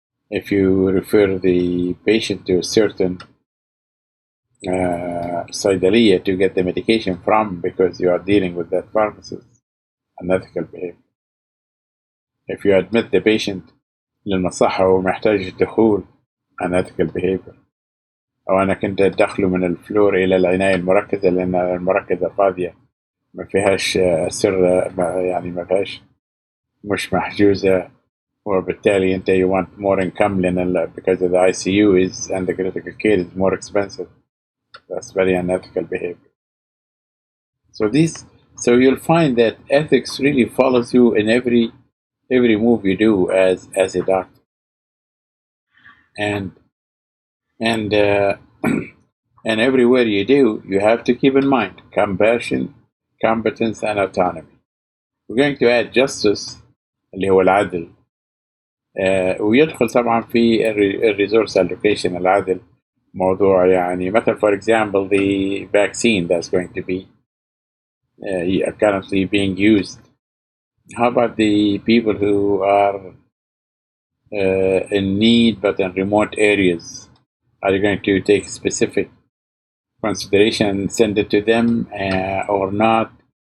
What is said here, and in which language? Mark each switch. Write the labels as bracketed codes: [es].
[en] If you refer the patient to a certain صيدلية to get the medication from because you are dealing with that pharmacist, unethical behavior. If you admit the patient [ar] للمصحة ومحتاج الدخول, [en] unethical behavior. [ar] أو أنا كنت أدخله من الفلور إلى العناية المركزة لأن المركزة فاضية ما فيهاش سر يعني ما فيهاش مش محجوزة وبالتالي أنت [en] you want more income [ar] لأن [en] because of the ICU is and the critical care is more expensive. That's very unethical behavior. So these So you'll find that ethics really follows you in every move you do as a doctor, and and and everywhere you do, you have to keep in mind compassion, competence, and autonomy. We're going to add justice [ar] اللي هو العدل. ويدخل طبعا في الريسورس allocation العدل. موضوع يعني مثلا [en] for example the vaccine that's going to be currently being used. How about the people who are in need but in remote areas? Are you going to take specific consideration and send it to them or not?